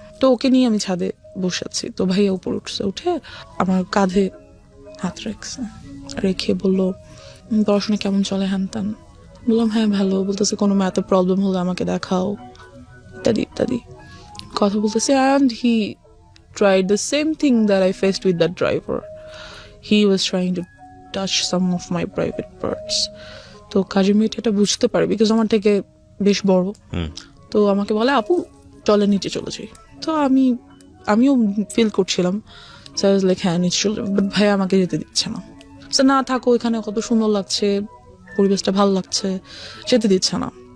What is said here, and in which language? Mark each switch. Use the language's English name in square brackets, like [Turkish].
[Bangla] তো ওকে নিয়ে আমি ছাদে বসে আছি। তো ভাইয়া উপর উঠে আমার কাঁধে হাত রেখে বললো, পড়াশোনা কেমন চলে, হ্যান ত্যান। বললাম হ্যাঁ ভালো। বলতেছে কোনো ম্যাথে প্রবলেম হলে আমাকে দেখাও, ইত্যাদি ইত্যাদি কথা বলতেছে। And [English] He tried the same thing that I faced with that driver. He was trying to touch some of my private parts. [Bangla] তো কাজের মেয়েটা এটা বুঝতে পারে, বিকজ আমার থেকে বেশ বড়। তো আমাকে বলে, আপু চলে নিচে চলে যাই। তো আমিও ফিল করছিলাম [English] so I was like [Bangla] হ্যাঁ নিশ্চয়, বাট ভাইয়া আমাকে যেতে দিচ্ছে না। সো না থাকো, এখানে কত সুন্দর লাগছে, পরিবেশটা ভালো লাগছে, যেতে দিচ্ছে না।